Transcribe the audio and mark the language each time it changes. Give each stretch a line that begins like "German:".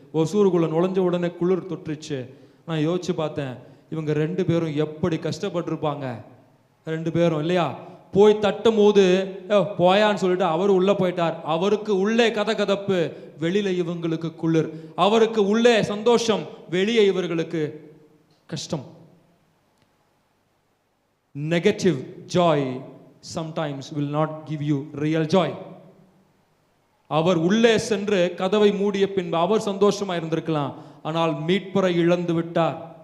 Tamil: ஒசூருக்குள்ளே நுழைஞ்ச உடனே குளிர் தொற்றுச்சு. நான் யோசிச்சு பார்த்தேன், இவங்க 2 பேரும் எப்படி கஷ்டப்பட்டிருப்பாங்க. 2 பேரும் இல்லையா? போய் தட்டும் போது போயான்னு சொல்லிட்டு அவர் உள்ள போயிட்டார். அவருக்கு உள்ளே கதகதப்பு, வெளியில இவங்களுக்கு குளிர். அவருக்கு உள்ளே சந்தோஷம், வெளியே இவர்களுக்கு கஷ்டம்.
English: Negative joy sometimes will not give you real joy.
Tamil: அவர் உள்ளே சென்று கதவை மூடிய பின்பு அவர் சந்தோஷமா இருந்திருக்கலாம், ஆனால் மீட்பரை இழந்து விட்டார்.